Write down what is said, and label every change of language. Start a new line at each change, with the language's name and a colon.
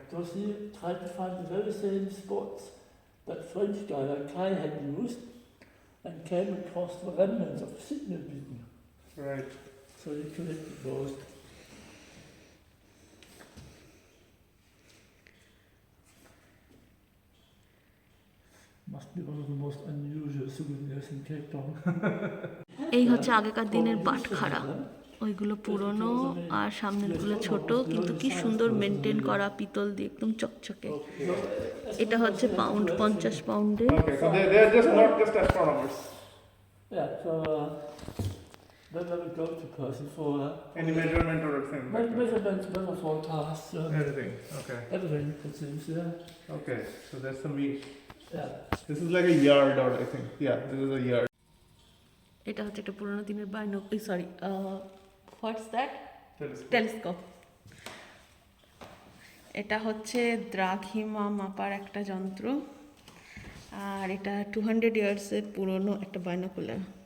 English: Because he tried to find the very same spots that French guy like Kai had used and came across the remnants of signal beacon. Right. So he collected those. Must be one of the most unusual souvenirs in Cape Town.
Bangla: এই হচ্ছে আগেকার দিনের বাটখারা। ওইগুলো পুরনো আর সামনেরগুলো ছোট, কিন্তু কি সুন্দর মেনটেন করা, পিতল দিয়ে একদম চকচকে। এটা হচ্ছে pound, 50 পাউন্ডে।
English: Okay. So they're just not just astronomers. Yeah, so then I would go to person for Any measurement or anything. Like that. measurements, weather forecasts, Everything. Okay. everything it seems, yeah. Okay. So that's the meat. Yeah. This is like a yard, or I think. Yeah, this is a yard.
Bangla: এটা হচ্ছে একটা পুরনো দিনের sorry,
English: What's that, Telescope.
Bangla: Telescope. এটা হচ্ছে দ্রাঘিমা মাপার একটা যন্ত্র, আর এটা 200 ইয়ার্সের পুরনো একটা বাইনোকুলার।